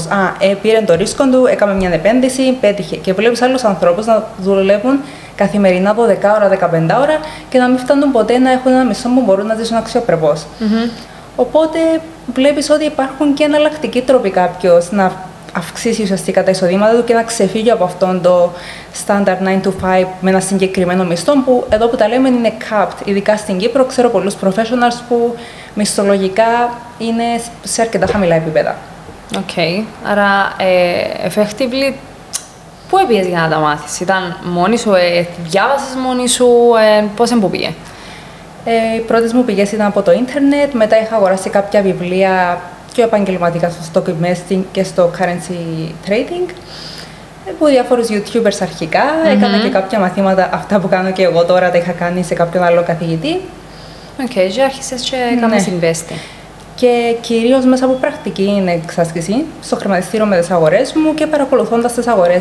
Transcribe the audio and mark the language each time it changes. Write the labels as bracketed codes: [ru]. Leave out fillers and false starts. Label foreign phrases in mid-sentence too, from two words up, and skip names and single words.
[el] Πήρε το ρίσκο του, έκαμε μια επένδυση, πέτυχε. Και βλέπεις άλλους ανθρώπους να δουλεύουν καθημερινά 12 ώρα, 15 ώρα και να μην φτάνουν ποτέ να έχουν ένα μισθό που μπορούν να ζήσουν αξιοπρεπώς. Οπότε βλέπεις ότι υπάρχουν και εναλλακτικοί τρόποι κάποιος να αυξήσει ουσιαστικά τα εισοδήματα του και να ξεφύγει από αυτόν το [en] standard 9 to 5 [el] με ένα συγκεκριμένο μισθό, που εδώ που τα λέμε είναι capped. Ειδικά στην Κύπρο ξέρω πολλούς professionals που μισθολογικά είναι σε αρκετά χαμηλά επίπεδα. Οκ. Άρα, effectively, πού έπιες για να τα μάθεις? Ήταν μόνη σου, διάβασες μόνη σου, πώς που πήγε? Οι πρώτες μου πηγές ήταν από το ίντερνετ, μετά είχα αγοράσει κάποια βιβλία πιο επαγγελματικά στο [en] stock investing [el] και στο [en] currency trading, [el] από διάφορους YouTubers αρχικά. Έκανα και κάποια μαθήματα, αυτά που κάνω και εγώ τώρα, τα είχα κάνει σε κάποιον άλλο καθηγητή. Οκ, και άρχισες και έκανες investing. Και κυρίως μέσα από πρακτική εξάσκηση στο χρηματιστήριο με τις αγορές μου και παρακολουθώντας τις αγορές.